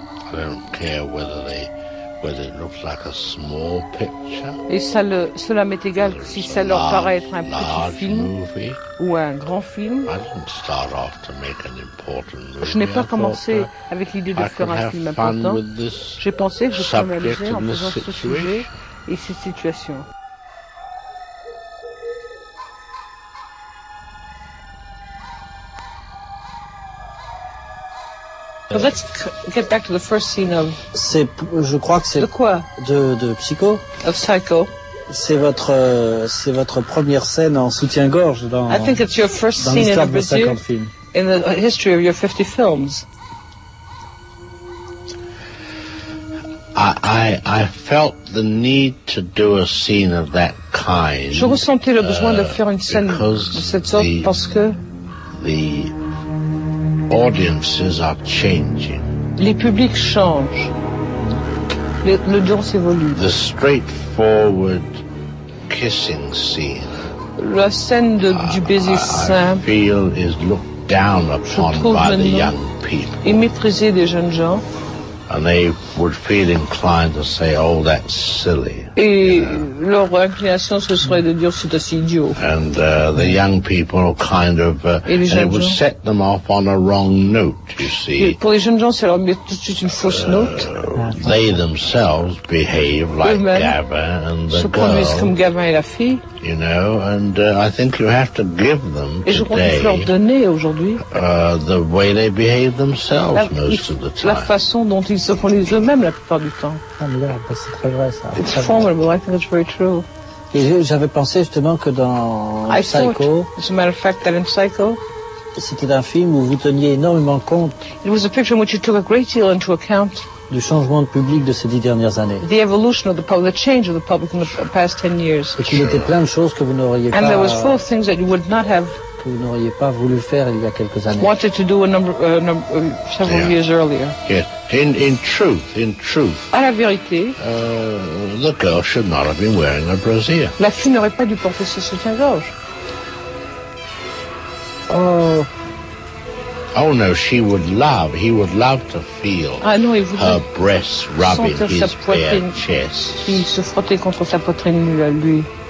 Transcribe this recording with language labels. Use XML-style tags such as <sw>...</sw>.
<en>I don't care whether it looks like a small picture.</en> <fr>Et ça le, cela m'est égal si ça leur paraît être un petit film ou un grand film.</fr> <en>I didn't start off to make an important movie.</en> <fr>Je n'ai pas commencé avec l'idée de faire un film important. J'ai pensé que je pouvais m'amuser en faisant ce sujet et cette situation.</fr> <en>But let's get back to the first scene of.</en> <fr>De Psycho.</fr> <en>Of Psycho.</en> <fr>C'est votre première scène en soutien-gorge dans.</fr> <en>I think it's your first scene in a Brazil film. In the history of your 50 films. I felt the need to do a scene of that kind.</en> <fr>Je ressentais le besoin de faire une scène de cette sorte parce que.</fr> <en>The audiences are changing.</en> <fr>Les publics changent. L'audience évolue.</fr> <en>The straightforward kissing scene.</en> <fr>La scène du baiser simple.</fr> <en>I feel is looked down upon by the young people.</en> <fr>Et méprisée des jeunes gens.</fr> <en>And they would feel inclined to say, "Oh, that's silly."</en> <fr>Et leur inclination ce serait de dire, c'est assez idiot.</fr> <en>And the young people kind of would set them off on a wrong note, you see.</en> <fr>Et pour les jeunes gens, ça leur met tout de suite une fausse note.</fr> <en>They themselves behave like Gavin and the girl.</en> <fr>Se conduisent comme Gavin et la fille.</fr> <en>You know, and I think you have to give them today.</en> <fr>Et je crois qu'il faut leur donner aujourd'hui.</fr> <en>The way they behave themselves most of the time.</en> <fr>La façon dont ils se conduisent eux-mêmes la plupart du temps. C'est très vrai ça.</fr> <en>It's formidable. I think it's very true.</en> <fr>Et j'avais pensé justement que dans Psycho.</fr> <en>As a matter of fact, that in Psycho.</en> <fr>C'était un film où vous teniez énormément compte.</fr> <en>It was a picture in which you took a great deal into account.</en> <fr>Du changement de public de ces 10 dernières années.</fr> <en>The evolution of the public, the change of the public in the past 10 years.</en> <fr>Et qu'il était plein de choses que vous n'auriez pas.</fr> <en>And there was full of things that you would not have.</en> <fr>Que vous n'auriez pas voulu faire il y a quelques années.</fr> <en>Wanted to do a number, several years earlier. Yeah. In truth.</en> <fr>À la vérité.</fr> <en>The girl should not have been wearing a brassiere.</en> <fr>La fille n'aurait pas dû porter ce soutien-gorge.</fr> <en>Oh no, she would love. He would love to feel her breasts rubbing his bare chest.</en> <fr>Il se frottait contre sa poitrine nue à lui.</fr>